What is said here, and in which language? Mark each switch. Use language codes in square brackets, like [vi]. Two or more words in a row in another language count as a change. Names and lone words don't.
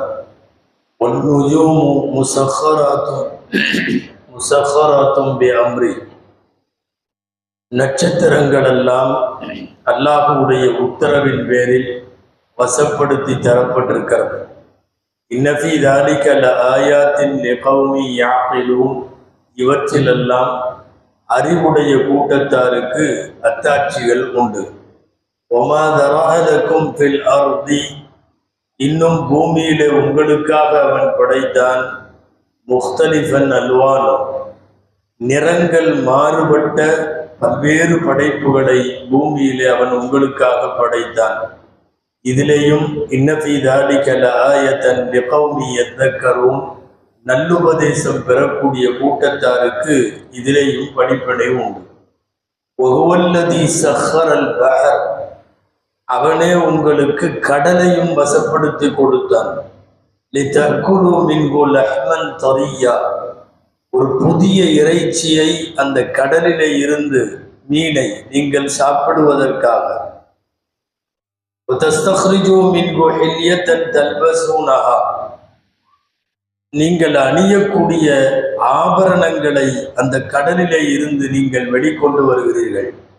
[ar] والنجوم مسخرات بأمره. [ta] நட்சத்திரங்கள் எல்லாம் அல்லாஹ்வுடைய உத்தரவின் பேரில் வசப்படுத்தி தரப்பட்டிருக்கிறது. [ar] إن في ذلك لآيات لقوم يعقلون. [ta] இவற்றிலெல்லாம் அறிவுடைய கூட்டத்தாருக்கு அத்தாட்சிகள் உண்டு. [ar] وما ذرأ لكم في الأرض. [ta] இன்னும் பூமியிலே உங்களுக்காக அவன் படைத்தான். [ar] مختلفا ألوانه. [ta] நிறங்கள் மாறுபட்ட பல்வேறு படைப்புகளை பூமியிலே அவன் உங்களுக்காக படைத்தான். [ar] இதிலேயும் إن في ذلك لآية لقوم يذكرون. [ta] நல்லுபதேசம் பெறக்கூடிய கூட்டத்தாருக்கு இதிலேயும் படிப்பினை உண்டு. [ar] وهو الذي سخر البحر. [ta] அவனே உங்களுக்கு கடலையும் வசப்படுத்தி கொடுத்தான். [ar] لتأكلوا منه لحما طريا. [ta] ஒரு புதிய இறைச்சியை அந்த கடலிலே இருந்து மீனை நீங்கள் சாப்பிடுவதற்காக நீங்கள் அணியக்கூடிய ஆபரணங்களை அந்த கடலிலே இருந்து நீங்கள் வெளிக்கொண்டு வருகிறீர்கள்.